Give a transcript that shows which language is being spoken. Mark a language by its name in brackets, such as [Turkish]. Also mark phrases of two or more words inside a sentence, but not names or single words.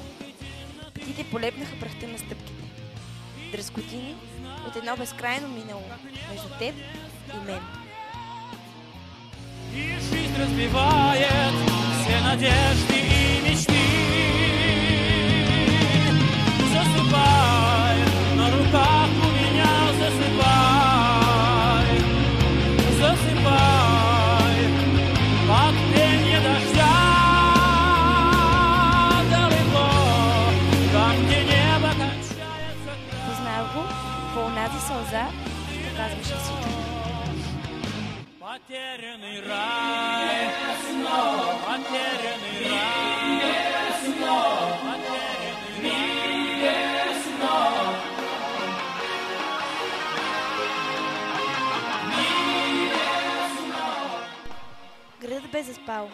[Bulgarian] Птите полепнаха прахта на стъпките. Дръскотини от едно безкрайно минало между теб и мен. [Russian] И жизнь разбивает все надежды и мечты. Засыпай, на руках у меня засыпай. Засыпай, под пенье дождя. Далеко, там, где небо кончается край. [Bulgarian] Познах го по онази сълза, показваше всичко. [Russian] Потерянный рай, потерянный рай, [Bulgarian] Градът бе заспал.